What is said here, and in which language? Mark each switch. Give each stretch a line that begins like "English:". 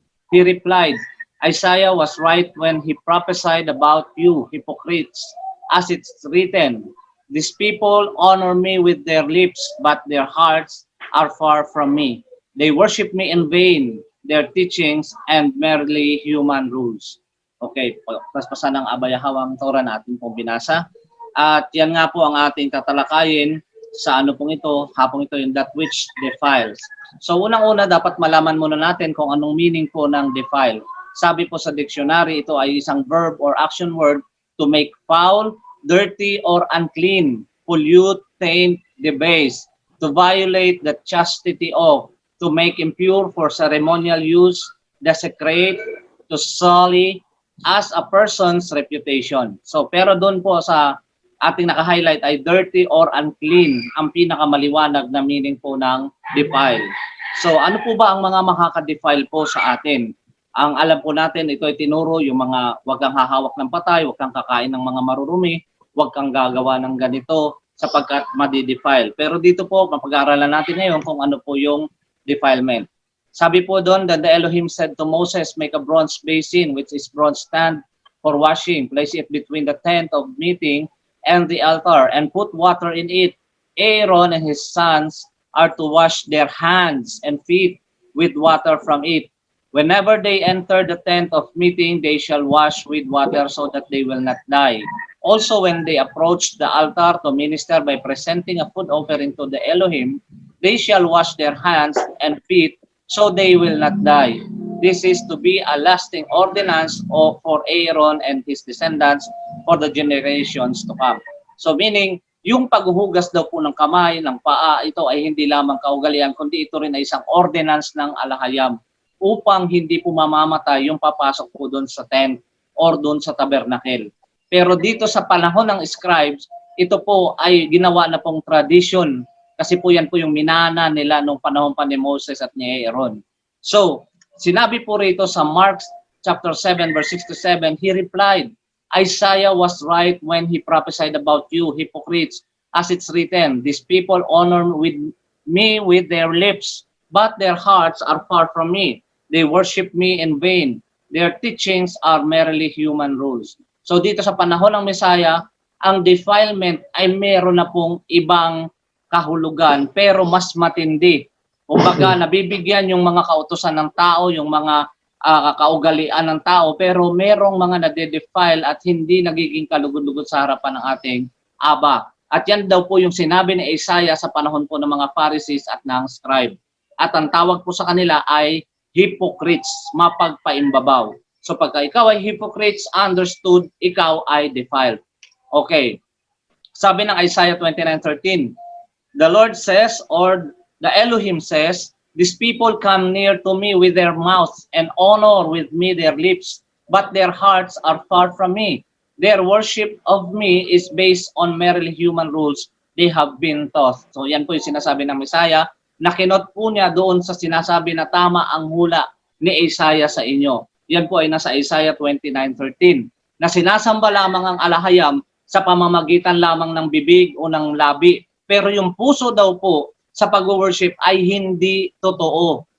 English: He replied, Isaiah was right when he prophesied about you, hypocrites, as it's written, these people honor me with their lips, but their hearts are far from me. They worship me in vain, their teachings and merely human rules.
Filipino: Okay, paspasan ng abayahawang Torah natin pong binasa. At yan nga po ang ating tatalakayin sa ano pong ito, hapong ito yung
English: that which defiles.
Filipino: So unang-una dapat malaman muna natin kung anong meaning po ng defile. Sabi po sa dictionary, ito ay isang
English: verb or action word to make foul, dirty, or unclean, pollute, taint, debase, to violate the chastity of, to make impure for ceremonial use, desecrate, to sully, as a person's reputation.
Filipino: So, pero doon po sa ating naka-highlight ay dirty or unclean, ang pinakamaliwanag na meaning po ng defile. So, ano po ba ang mga makaka-defile po sa atin? Ang alam po natin, ito ay tinuro yung mga wag kang hahawak ng patay, wag kang kakain ng mga marurumi, wag kang gagawa ng ganito sapagkat madi-defile. Pero dito po, mapag-aaralan natin ngayon kung ano po yung defilement.
English: Sabi po doon that the Elohim said to Moses, make a bronze basin, which is bronze stand for washing. Place it between the tent of meeting and the altar, and put water in it. Aaron and his sons are to wash their hands and feet with water from it. Whenever they enter the tent of meeting, they shall wash with water so that they will not die. Also, when they approach the altar to minister by presenting a food offering to the Elohim, they shall wash their hands and feet so they will not die. This is to be a lasting ordinance for Aaron and his descendants for the generations to come.
Filipino: So meaning, yung paghuhugas daw po ng kamay, ng paa, ito ay hindi lamang kaugalian, kundi ito rin ay isang ordinance ng alahayam upang hindi po mamamatay yung papasok po doon sa tent or doon sa tabernacle. Pero dito sa panahon ng scribes, ito po ay ginawa na pong tradition kasi po yan po yung minana nila nung panahon pa ni Moses at ni Aaron.
English: So,
Filipino: sinabi po rito sa
English: Mark chapter 7 verse 6 to 7, he replied, Isaiah was right when he prophesied about you, hypocrites, as it's written, these people honor me with their lips, but their hearts are far from me. They worship me in vain. Their teachings are merely human rules.
Filipino: So dito sa panahon ng Messiah, ang defilement ay meron na pong ibang kahulugan pero mas matindi. Kumbaga nabibigyan yung mga kautusan ng tao, yung mga kaugalian ng tao, pero merong mga nade-defile at hindi nagiging kalugod-lugod sa harapan ng ating Aba. At yan daw po yung sinabi ni Isaiah sa panahon po ng mga Pharisees at ng scribe. At ang tawag po sa kanila ay hypocrites, mapagpaimbabaw. So pagka ikaw ay hypocrites, understood, ikaw ay defiled. Okay.
English: Sabi ng Isaiah 29:13, the Lord says, or the Elohim says, these people come near to me with their mouths and honor with me their lips, but their hearts are far from me. Their worship of me is based on merely human rules they have been taught.
Filipino: So yan po yung sinasabi ng Messiah, na kinot po niya doon sa sinasabi na tama ang hula ni Isaiah sa inyo. Yan po ay nasa Isaiah 29:13, na sinasamba lamang ang alahayam sa pamamagitan lamang ng bibig o ng labi. Pero yung puso daw po sa pag-worship ay hindi totoo.